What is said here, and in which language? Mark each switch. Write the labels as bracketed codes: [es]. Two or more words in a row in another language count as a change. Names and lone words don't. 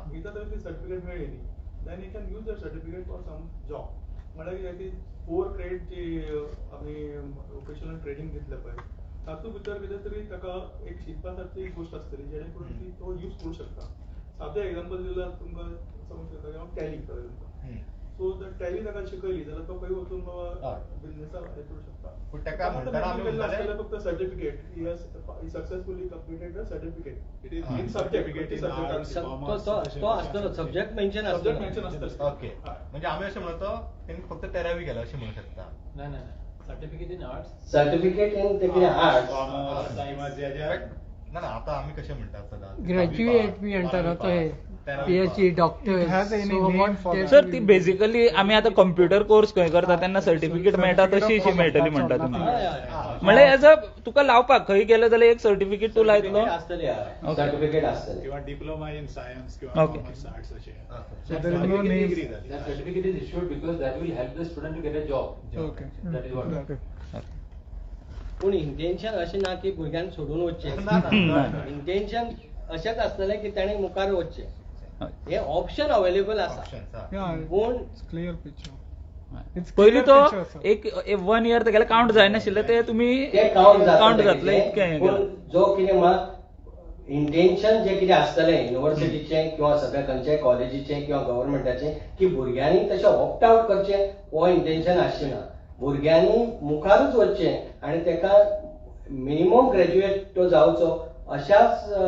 [kok] मेळटली इतर तर ती सर्टिफिकेट मेळ्ळी न्ही [en] then you can use that certificate for some job [kok] म्हळ्यार ती 4 क्रेडिट जी आमी [en] professional training [kok] घेतल्या पळय तातूंत भितर कितें तरी ताका एक शिकपासारकी एक गोष्ट आसतली जेणे करून ती तो यूज करूं शकता सादें एग्जांपल दिल्यार तुमकां समज करता टॅली [en] for example so [kok] टॅली ताका शिकयली जाल्यार तो खंय वचून बिझनेसाक हे करूं शकता पूण ताका म्हणटना आमी म्हणटाले [en] फक्त सर्टिफिकेट ही successfully completed the certificate it is [kok] हा. [en] in certificate in arts [kok] तो आसतलो [en] subject mention [kok] सब्जेक्ट आसतलो मेन्शन आसतलें ओके म्हणजे आमी अशें म्हणतो तेणी फक्त 13वी केला अशें म्हणू शकता [en] No. Certificate in arts. certificate in [kok] ते कितें आर्ट्स [en] commerce science [kok] ज्या ना ना आतां आमी कशें म्हणटात सदांच ग्रॅज्युएट बी म्हणटा ना तो हे PhD डॉक्टर [en] It has any name for that. [kok] सर ती बेसिकली आमी आतां [en] computer course [kok] खंय करता तेन्ना सर्टिफिकेट मेळटा तशी अशी मेळटली म्हणटा तुमी म्हणल्यार [en] as a [kok] तुका लावपाक खंय गेलो जाल्यार एक सर्टिफिकेट तूं लायतलो आसतली सर्टिफिकेट आसतली किंवा [en] diploma in science [kok] किंवा [en] Okay. commerce arts [kok] अशें [en] So there is no name. [kok] डिग्री जाली [en] That certificate is issued because that will help the student to get a job. Okay. That is what. Okay. [kok] पूण इंटेन्शन अशें ना की भुरग्यांक सोडून वचचें ना, ना, ना. इंटेन्शन अशेंच आसतलें की ताणें मुखार वचचें हय. हे [en] option available [kok] आसा ऑप्शन्स [en] Yeah, [kok] पूण [en] it's clear picture. It's [kok] पयलीं [en] clear [kok] तो [en] picture, sir. [kok] एक 1 इयर तेगेले काउंट जायनाशिल्ले ते तुमी ते काउंट काउंट जातले जातले इतकें पूण जो कितें म्हाका इंटेन्शन जें कितें आसतलें युनिव्हर्सिटीचें किंवा सगळ्या खंयच्याय कॉलेजीचें किंवा गव्हर्मेंटाचें की भुरग्यांनी तशें [en] opt out [kok] करचें हो इंटेन्शन आसचें ना भुरग्यांनी मुखारूच वचचें आनी ताका [en] minimum graduate [kok] तो जावचो अशाच